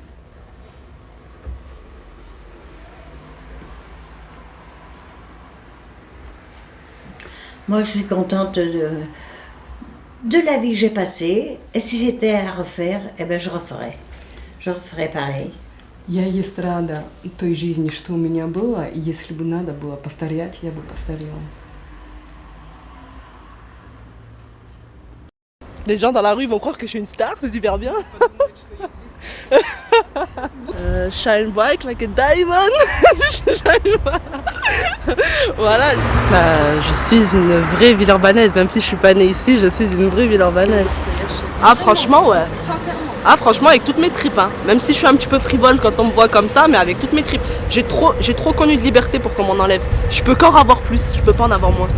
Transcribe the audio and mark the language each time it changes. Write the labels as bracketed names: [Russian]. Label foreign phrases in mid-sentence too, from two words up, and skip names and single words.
[French] Moi, je suis contente de la vie que j'ai passée. Et si c'était à refaire, eh ben, je referais. Je referais pareil. [Russian] Я есть рада той жизни, что у меня было, и если бы надо было повторять, я бы повторила. [French] Les gens dans la rue vont croire que je suis une star, c'est super bien. [English] Shine bright like a diamond. [French] Voilà. Je suis une vraie Villeurbannaise, même si je suis pas née ici, je suis une vraie Villeurbannaise. Ah franchement, ouais. Sincèrement. Ah franchement, avec toutes mes tripes, hein. Même si je suis un petit peu frivole quand on me voit comme ça, mais avec toutes mes tripes. J'ai trop connu de liberté pour qu'on m'en enlève. Je peux qu'en avoir plus, je peux pas en avoir moins.